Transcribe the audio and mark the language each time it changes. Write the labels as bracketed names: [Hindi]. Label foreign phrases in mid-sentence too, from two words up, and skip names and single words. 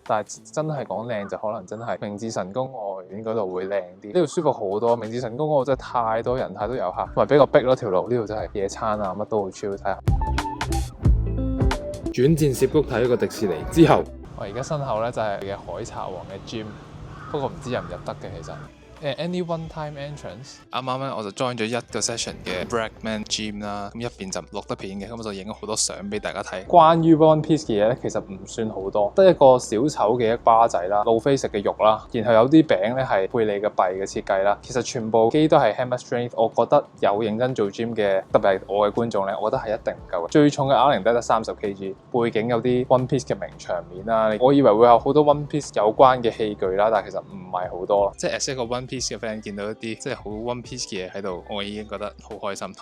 [Cantonese] 但係真係講靚就可能真係明治神宮外苑嗰度會靚啲，呢度舒服好多。明治神宮嗰度真係太多人太多遊客，同埋比較逼咯條路。呢度真係野餐啊乜都好 chill 睇下。轉戰涉谷睇一個迪士尼之後，我而家身後咧就係嘅海賊王嘅 gym， 不過唔知入唔入得嘅其實。 [English] Any one time entrance？ [Cantonese] 啱啱咧我就 join 咗1個 session 嘅 Bragman Gym 啦，咁一邊就錄得片嘅，咁我就影咗好多相俾大家睇。關於 One Piece 嘅嘢咧，其實唔算好多，得一個小丑嘅一巴仔啦，路飛食嘅肉啦，然後有啲餅咧係貝利嘅幣嘅設計啦。其實全部機都係 [English] hammer strength， [Cantonese] 我覺得有認真做 gym 嘅，特別係我嘅觀眾咧，我覺得係一定唔夠嘅。最重嘅啞鈴得30 kg， 背景有啲 One Piece 嘅名場面啦，我以為會有好多 One Piece 有關嘅器具啦，但係其實唔係好多咯。即係 as 一個 One Piece 嘅 friend 見到一啲即係好 One Piece 嘅嘢喺度，我已經覺得好開心。